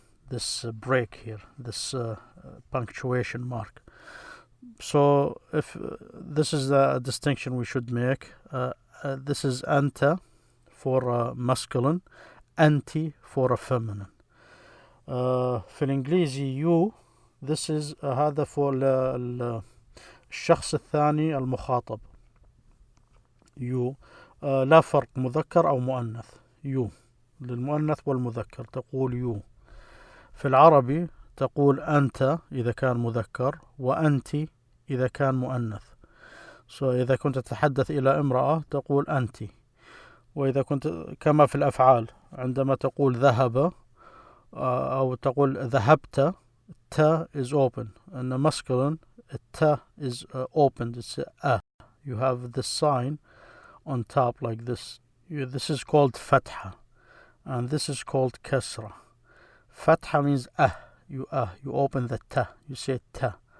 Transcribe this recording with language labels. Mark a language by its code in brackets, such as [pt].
[en] This break here, this punctuation mark. So if this is the distinction we should make. This is أنت for masculine, أنتِ for a feminine. [ar] في الانجليزي [en] you, this is [ar] هذا [en] for [ar] الشخص الثاني المخاطب. you لا فرق مذكر أو مؤنث. you للمؤنث والمذكر تقول you. في العربي تقول أنت إذا كان مذكر، وأنتِ إذا كان مؤنث. إذا كنت تتحدث إلى امرأة تقول أنتِ. وإذا كنت كما في الأفعال، عندما تقول ذهب أو تقول ذهبت، [en] ta is open. In the masculine, ta is opened. It's a. You have the sign on top like this. This is called fatha, and this is called kasra. Fatha means you open the ta. You say ta.